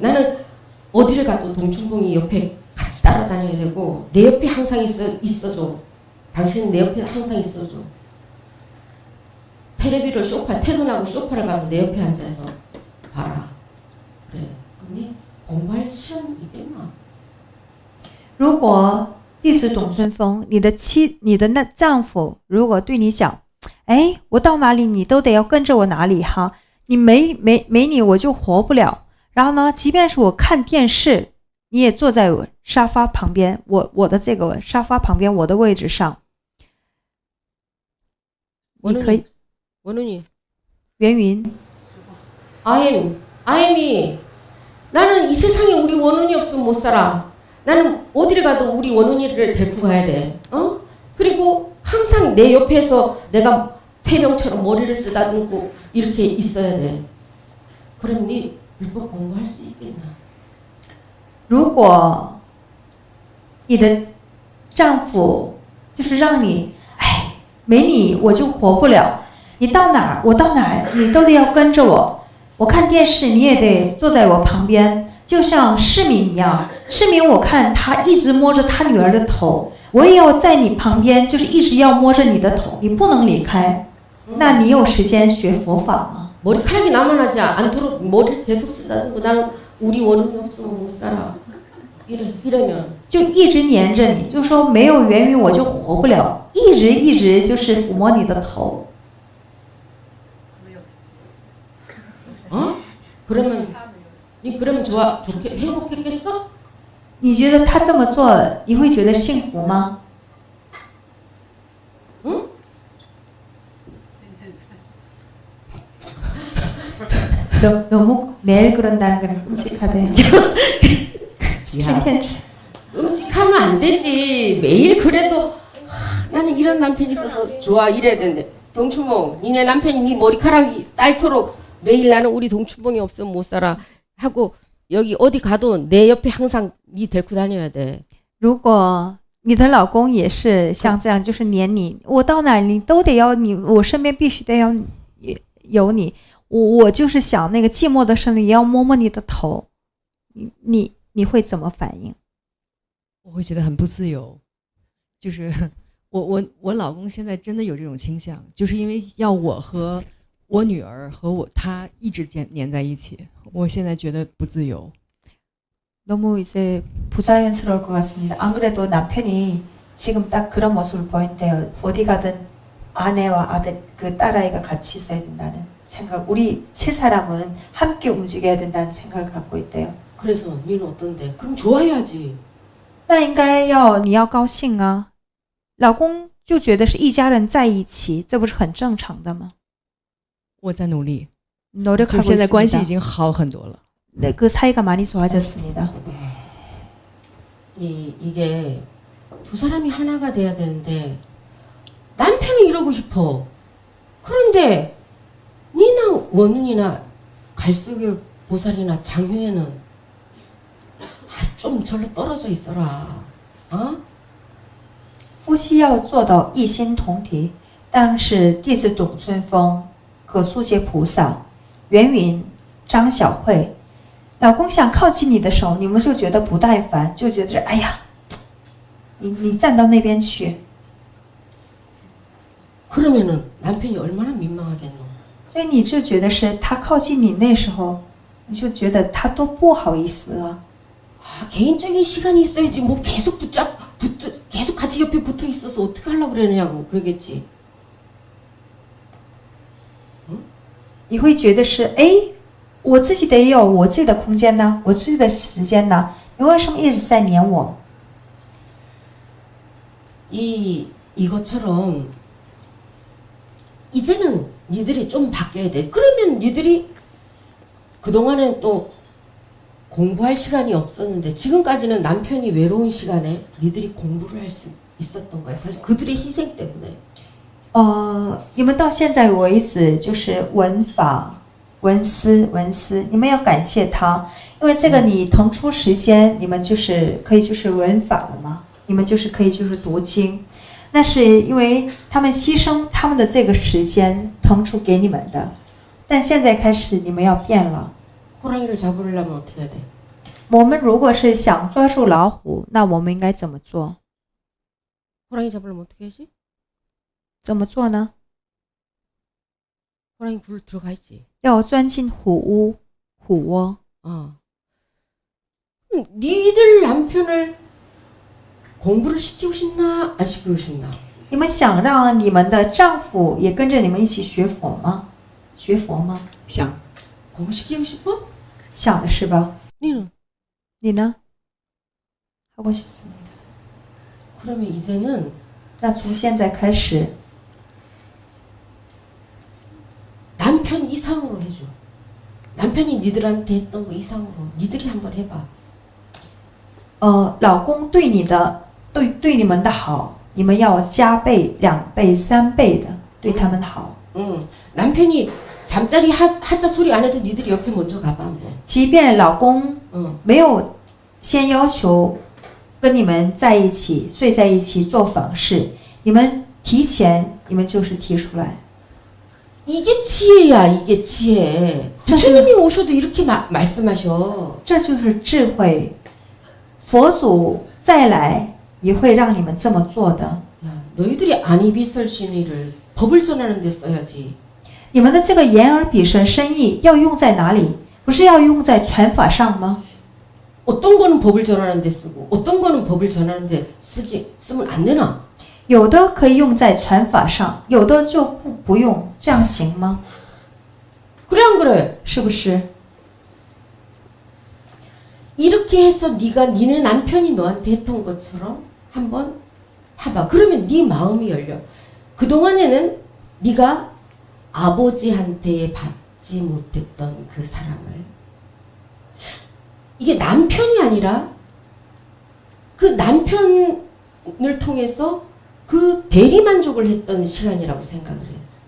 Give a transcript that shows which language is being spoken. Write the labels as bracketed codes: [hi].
[ko] 나는 어디를 가도 동춘봉이 옆에 같이 따라다녀야 되고 내 옆에 항상 있어줘. 당신은 내 옆에 항상 있어줘. 테레비를 퇴근하고 소파를 봐도 내 옆에 앉아서 봐라. 그래. 그럼 공부할 시간 있겠나? [zh] 如果弟子董春风，你的那丈夫如果对你讲，哎，我到哪里你都得要跟着我哪里哈，你没你我就活不了。然后呢，即便是我看电视，你也坐在我沙发旁边，我的这个沙发旁边我的位置上，你可以。 [ko] 원훈이. [zh] 袁云， [ko] 아엠이. 나는 이 세상에 우리 원훈이 없으면 못 살아. 나는 어디를 가도 우리 원훈이를 데리고 가야 돼. 어? 그리고 항상 내 옆에서 내가 새병처럼 머리를 쓰다듬고 이렇게 있어야 돼. 그럼 네 율법 공부할 수 있겠나? [zh] 如果你的丈夫就是让你，哎，没你我就活不了。你到哪儿，我到哪儿，你都得要跟着我。我看电视，你也得坐在我旁边，就像市民一样。市民，我看他一直摸着他女儿的头，我也要在你旁边，就是一直要摸着你的头，你不能离开。那你有时间学佛法吗？ [ko] 머리카락이 남아나지 않도록 머리를 계속 쓰다듬고 나는 우리 원훈이 없으면 못 살아. 이러면 [zh] 就一直黏着你，就说没有源于我就活不了，一直就是抚摸你的头。 [ko] 어? 그러면 좋게 행복했겠어? [zh] 你觉得他这么做，你会觉得幸福吗？ [ko] 응? 너무 매일 그런다는 건 끔찍하대. [zh] 天天 [ko] 끔찍하면 안 되지. 매일 그래도 나는 이런 남편이 있어서 좋아 이래야 되는데 동춘봉 니네 남편이 네 머리카락이 닳도록 매일 나는 우리 동춘봉이 없으면 못 살아 하고 여기 어디 가도 내 옆에 항상 니 데리고 다녀야 돼. [zh] 如果你的老公也是像这样，就是黏你，我到哪儿你都得要你，我身边必须得要有你。我就是想那个寂寞的时候也要摸摸你的头，你会怎么反应？我会觉得很不自由，就是我老公现在真的有这种倾向，就是因为要我和我女儿和他一直黏在一起，我现在觉得不自由。 [ko] 너무 이제 부자연스러울 것 같습니다. 안 그래도 남편이 지금 딱 그런 모습을 보인대요. 어디 가든 아내와 아들 그 딸아이가 같이 있어야 된다는 생각. 우리 세 사람은 함께 움직여야 된다는 생각을 갖고 있대요. 그래서 니는 어떤데? 그럼 좋아해야지. [zh] 那应该你要高兴啊，老公就觉得是一家人在一起，这不是很正常的吗？我在努力， [ko] 노력하고 [zh] 现在关系已 [ko] 있습니다. [zh] 经好很多了。 [ko] 네, 그 사이가 많이 좋아졌습니다. 이게 두 사람이 하나가 돼야 되는데 남편은 이러고 싶어. 그런데 니나 원훈이나 갈수교 보살이나 장효에는 좀 절로 떨어져 있어라. 어? [zh] 夫妻要做到一心同体，但是弟子董春风、葛素杰菩萨、袁云、张小慧，老公想靠近你的时候，你们就觉得不耐烦，就觉得哎呀，你站到那边去。 [ko] 그러면은 남편이 얼마나 민망하겠노. [zh] 所以你就觉得是他靠近你那时候，你就觉得他多不好意思啊。 [ko] 개인적인 시간이 있어야지 뭐 계속 계속 같이 옆에 붙어 있어서 어떻게 하려고 그러냐고 그러겠지. [zh] 你会觉得是哎，我自己得有我自己的空间呢，我自己的时间呢，你为什么一直在黏我？ [ko] 이것처럼 이제는 니들이 좀 바뀌어야 돼. 그러면 니들이 그동안엔 또 공부할 시간이 없었는데 지금까지는 남편이 외로운 시간에 니들이 공부를 할 수 있었던 거야. 사실 그들의 희생 때문에. [zh] 你们到现在为止就是文法文思，你们要感谢他，因为这个你腾出时间，你们就是可以就是文法了嘛，你们就是可以就是读经，那是因为他们牺牲他们的这个时间腾出给你们的，但现在开始你们要变了。 [ko] 호랑이를 잡으려면 어떻게 해야 돼? [zh] 我们如果是想抓住老虎，那我们应该怎么做？ [ko] 호랑이 잡으려면 어떻게 하지? [zh] 怎么做呢？ [ko] 호랑이 굴 들어가 있지. [zh] 要钻进虎窝。 [ko] 니들 남편을 공부를 시키고 싶나 안 시키고 싶나? [zh] 你们想让你们的丈夫也跟着你们一起学佛吗？学佛吗？想 [ko] 공부 시키고 싶어? [zh] 想的是吧？ [ko] 니는? [zh] 你呢？ [ko] 하고 싶습니다. 그러면 이제는 [zh] 那从现在开始， [ko] 남편 이상으로 해줘. 남편이 니들한테 했던 거 이상으로 니들이 한번 해봐. [zh] 老公对你的对你们的好，你们要加倍、2倍、3倍的对他们好。 [ko] 남편이 잠자리 하자 소리 안 해도 니들이 옆에 먼저 가봐. 뭐. [zh] 即便老公没有先要求跟你们在一起睡在一起做房事，你们提前，你们就是提出来。 [ko] 이게 지혜야, 이게 지혜. 부처님이 오셔도 이렇게 말씀하셔. [zh] 这就是智慧。佛祖再来也会让你们这么做的。 [ko] 야, 너희들이 안이비설신의를 법을 전하는 데 써야지. [zh] 你们的这个言而比神深意要用在哪里？不是要用在传法上吗？ [ko] 어떤 거는 법을 전하는 데 쓰고 어떤 거는 법을 전하는 데 쓰면 안 되나? [zh] 有的可以用在传法上，有的就不用，这样行吗？ [ko] 그래 안 그래? [zh] 是不是？ [ko] 이렇게 해서 네가 니네 남편이 너한테 했던 것처럼 한번 해봐. 그러면 네 마음이 열려. 그동안에는 네가 아버지한테 받지 못했던 그 사랑을 이게 남편이 아니라 그 남편을 통해서 그 대리만족을 했던 시간이라고 생각을 해요.